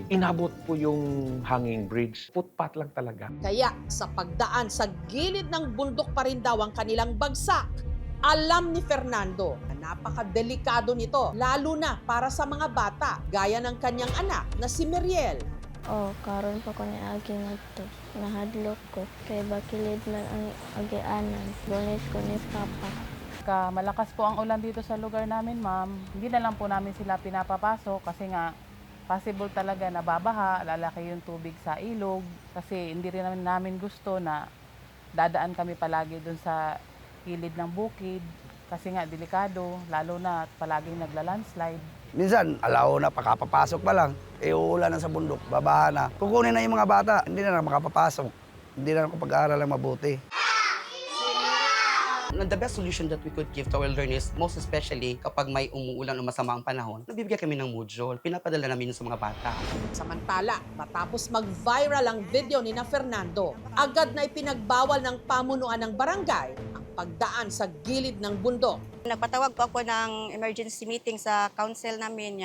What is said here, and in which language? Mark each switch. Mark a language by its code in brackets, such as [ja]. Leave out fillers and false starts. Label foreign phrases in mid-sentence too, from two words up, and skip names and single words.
[tl] Inabot po yung [en] hanging bridge. [tl] Footpath lang talaga. Kaya sa pagdaan sa gilid ng bundok pa rin daw ang kanilang bagsak. Alam ni Fernando na napakadelikado nito, lalo na para sa mga bata, gaya ng kanyang anak na si Meriel. [ceb] Karon pa ko ni agi ngadto. Nahadlok ko kay bakilid man ang agianan. Bunis ko ni Papa. [tl] Malakas po ang ulan dito sa lugar namin, ma'am. Hindi na lang po namin sila pinapapasok kasi nga possible talaga na babaha, lalaki yung tubig sa ilog kasi hindi rin namin gusto na dadaan kami palagi dun sa gilid ng bukid kasi nga delikado, lalo na palaging nagla-landslide. Minsan, alaw na, pakapapasok pa lang, uulan na sa bundok, babaha na. Kukunin na yung mga bata, hindi na makapapasok. Hindi na pag-aaral ng mabuti. [en] The best solution that we could give to our learners, most especially [tl] kapag may umuulan o masama ang panahon, nabibigyan kami ng module, pinapadala namin sa mga bata. Samantala, matapos mag-viral ang video ni na Fernando, agad na ipinagbawal ng pamunuan ng barangay ang pagdaan sa gilid ng bundok. Nagpatawag po ako ng [en] emergency meeting [tl] sa council namin.